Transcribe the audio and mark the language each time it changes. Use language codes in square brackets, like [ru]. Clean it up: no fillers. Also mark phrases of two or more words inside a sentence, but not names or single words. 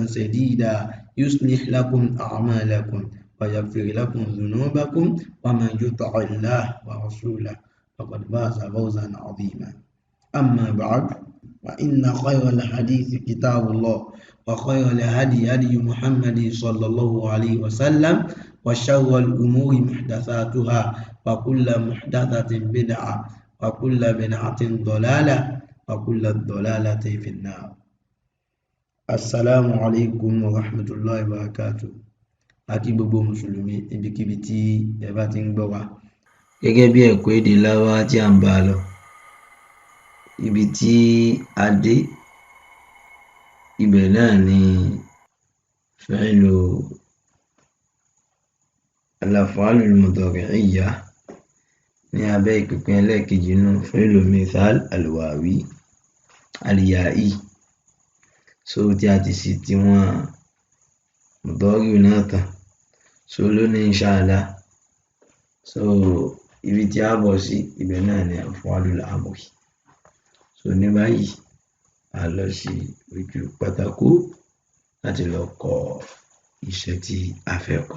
[ar] سديدا يصلح لكم أعمالكم ويغفر لكم ذنوبكم ومن يطع الله ورسوله فقد فاز فوزا عظيما أما بعد فإن خير الحديث كتاب الله وخير الهدي هدي محمد صلى الله عليه وسلم وشر الأمور محدثاتها وكل محدثة بدعة وكل بدعة ضلالة وكل ضلالة في النار. السلام عليكم ورحمة الله وبركاته. [yo] Àkí gbogbo mùsùlùmí ibikíbi tí ẹ bá ti ń gbọ́ wa. Gẹ́gẹ́ bí ẹ̀kọ́ èdè Lárúbáwá tí à ń bá lọ, ibi tí a dé ibẹ̀ náà ni [ar] فعل الأفعال المضارعية [yo] ní abẹ́ ìpínpín ẹlẹ́ẹ̀kejì nínú [ar] فعل المثال الواوي اليائي. [yo] So tí a ti sì tí wọ́n mudari náà tán. So lónìí inshallah. So ibi tí a bọ̀ sí ibẹ̀ náà ni [ar] أفعال الأمر. [yo] So ní báyìí a lọ sí ojú pátákó láti lọ kọ iṣẹ́ tí a fẹ́ kọ.